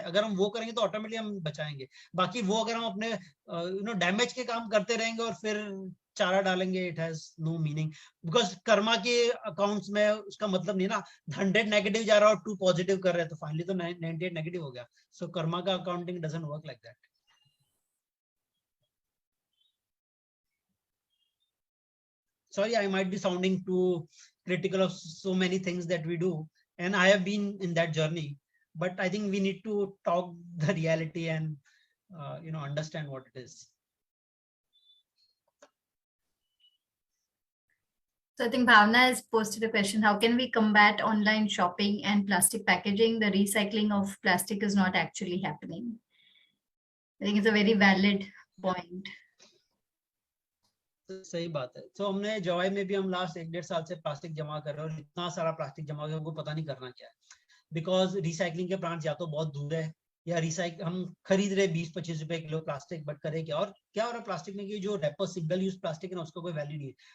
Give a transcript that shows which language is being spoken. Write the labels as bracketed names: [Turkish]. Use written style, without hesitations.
[Hindi] अगर हम वो करेंगे तो ऑटोमेटिकली हम बचाएंगे. बाकी वो अगर हम अपने डैमेज के काम करते रहेंगे और फिर चारा डालेंगे, [English] It has no meaning. [Hindi] Because Karma के अकाउंट्स में उसका मतलब नहीं ना, 100 नेगेटिव जा रहा है और 2 पॉजिटिव कर रहे हैं तो फाइनली तो 98 नेगेटिव हो गया. [English] So karma का accounting doesn't work like that. Sorry, I might be sounding too critical of so many things that we do, and I have been in that journey. But I think we need to talk the reality and understand what it is. So I think Bhavna has posted a question: how can we combat online shopping and plastic packaging? The recycling of plastic is not actually happening. I think it's a very valid point. [Hindi] सही बात है. तो हमने जवाई में भी हम last 1-1.5 साल से प्लास्टिक जमा कर रहे हैं और इतना सारा प्लास्टिक जमा कर हमको पता नहीं करना क्या है. बिकॉज रिसाइकलिंग के प्लांट या तो बहुत दूर है या हम खरीद रहे 20-25 रुपए किलो प्लास्टिक, बट करे क्या. और क्या हो रहा है प्लास्टिक में कि जो रैपर सिंगल यूज प्लास्टिक है ना, उसका कोई वैल्यू नहीं है.